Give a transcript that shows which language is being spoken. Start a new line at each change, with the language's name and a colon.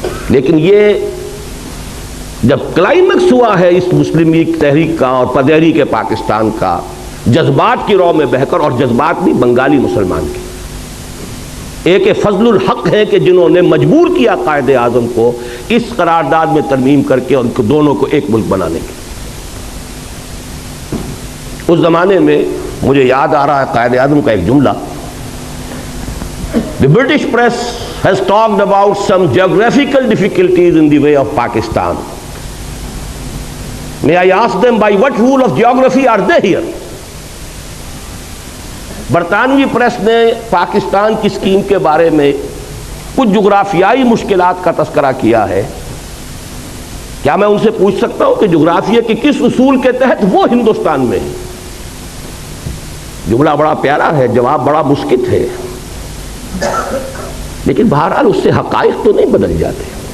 Urdu: لیکن یہ جب کلائمیکس ہوا ہے اس مسلم لیگ تحریک کا اور پدیری کے پاکستان کا، جذبات کی رو میں بہہ کر، اور جذبات بھی بنگالی مسلمان کے، ایک فضل الحق ہے کہ جنہوں نے مجبور کیا قائد اعظم کو اس قرارداد میں ترمیم کر کے ان کو دونوں کو ایک ملک بنانے کے. اس زمانے میں مجھے یاد آ رہا ہے قائد اعظم کا ایک جملہ.
English: The British press has talked about some geographical difficulties in the way of Pakistan. May I ask them, by what rule of geography are they here?
Urdu: برطانوی پریس نے پاکستان کی اسکیم کے بارے میں کچھ جغرافیائی مشکلات کا تذکرہ کیا ہے. کیا میں ان سے پوچھ سکتا ہوں کہ جغرافیہ کے کس اصول کے تحت وہ ہندوستان میں ہے؟ جملہ بڑا پیارا ہے، جواب بڑا مسکت ہے، لیکن بہرحال اس سے حقائق تو نہیں بدل جاتے.